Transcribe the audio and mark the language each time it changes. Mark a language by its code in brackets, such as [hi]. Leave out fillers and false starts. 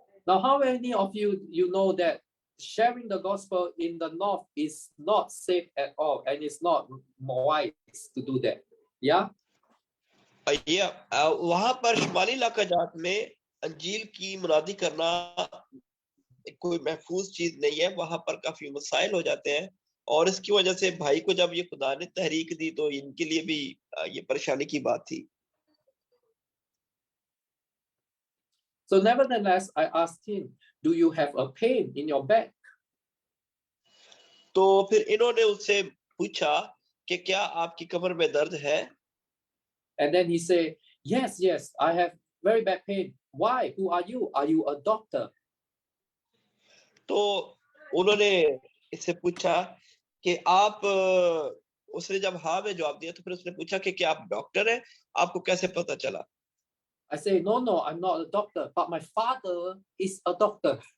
[en] Now, how many of you know that sharing the gospel in the north is not safe at all, and it's not wise to do that? Yeah. [hi] वहां पर शुमाली इलाका जात में अंजील की मुनादी करना कोई महफूज चीज नहीं है। वहां पर काफी मसाइल हो जाते हैं, और इसकी वजह से भाई को जब ये खुदा ने तहरीक दी, तो इनके लिए भी ये परेशानी की बात थी। [en] So nevertheless, I asked him, do you have a pain in your back? [hi] तो फिर इन्होंने उससे पूछा कि क्या आपकी कमर में दर्द है? [en] And then he said, yes, I have very bad pain. Why? Who are you? Are you a doctor? [hi] तो उन्होंने इससे पूछा कि आप, उसने जब हाँ में जवाब दिया, तो फिर उसने पूछा कि क्या आप डॉक्टर हैं? आपको कैसे पता चला? [en] I say, no, I'm not a doctor, but my father is a doctor.